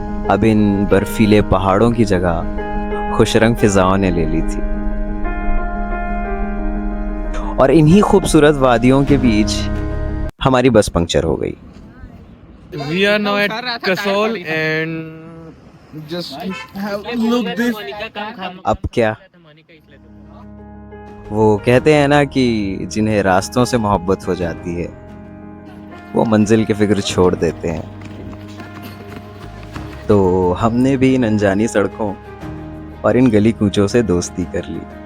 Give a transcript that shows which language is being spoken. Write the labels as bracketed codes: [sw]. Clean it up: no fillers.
[hi] अब इन बर्फीले पहाड़ों की जगह खुशरंग फिजाओं ने ले ली थी और इन्हीं खूबसूरत वादियों के बीच हमारी बस पंक्चर हो गई। [en] We are now at Kasol and just look this. [hi] अब क्या, वो कहते हैं ना कि जिन्हें रास्तों से मोहब्बत हो जाती है वो मंजिल की फिक्र छोड़ देते हैं। तो हमने भी इन अनजानी सड़कों और इन गली कूचों से दोस्ती कर ली।